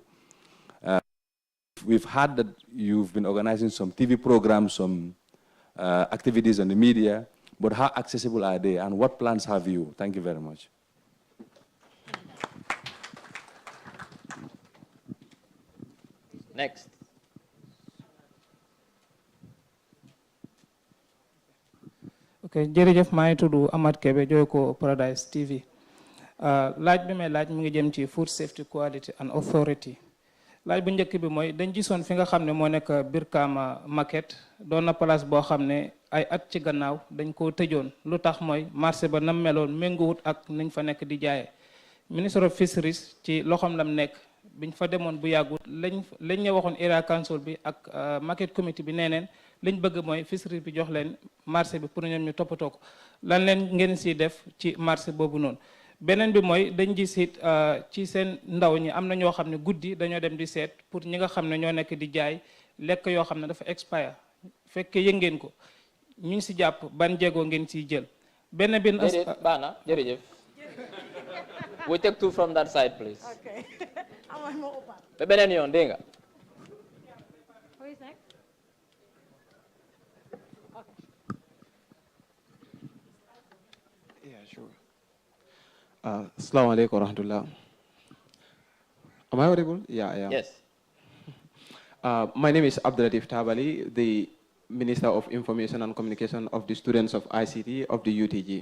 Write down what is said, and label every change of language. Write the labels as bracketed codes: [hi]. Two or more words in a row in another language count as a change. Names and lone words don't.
[en] We've heard that you've been organizing some TV programs, some activities on the media, but how accessible are they and what plans have you? Thank you very much. Next. Okay, Jerejef Mai Tudu Ahmad Kebe Joyko Paradise TV. [wo] laaj bi may laaj mu ngi jëm ci [en] food safety quality and authority. [wo] laaj bu njëkk bi mooy dañ gisoon fi nga xam ne moo nekk Brikama market doon na place boo xam ne ay at ci gannaaw dañ koo tëjoon lu tax mooy marché ba nam meloon méngoowut ak nañ fa nekk di jaayee. [en] Minister of Fisheries [wo] ci loxoom lam nekk biñ fa demoon bu yàggut lañ ñu waxoon [en] area council [wo] bi ak [en] market committee [wo] bi nee neen liñ bëgg mooy fisheries bi jox leen marché bi pour ñoom ñu toppatoo ko lan leen ngeen siy def ci marché boobu noonu. beneen bi mooy dañ gis it ci seen ndaw ñi am na ñoo xam ne guddi dañoo dem di seet pour ñi nga xam ne ñoo nekk di jaay lekk yoo xam ne dafa expire fekkee yëg ngeen ko ñu ngi si jàpp ban jéego ngeen siy jël. benn bi baax na jërëjëf. [en] We take two from that side, please. Okay. [wo] beneen yoon dégg nga. [en] Who is next? Okay. Yeah, sure. [ar] Assalamu alaikum warahmatullah. [en] Am I audible? Yeah. Yes. My name is Abdulatif Tabali, the Minister of Information and Communication of the students of ICT of the UTG.